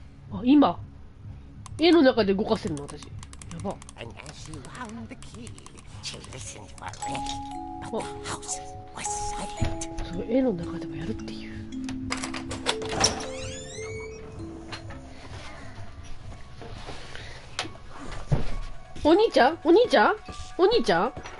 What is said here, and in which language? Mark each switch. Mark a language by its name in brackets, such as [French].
[English] Now, [Japanese] 絵の中で動かせるの私。やば。 [English] And as she wound the key, she listened for Rick, but the house was silent. [Japanese] そう、絵の中でもやるっていう。お兄ちゃん？お兄ちゃん？お兄ちゃん？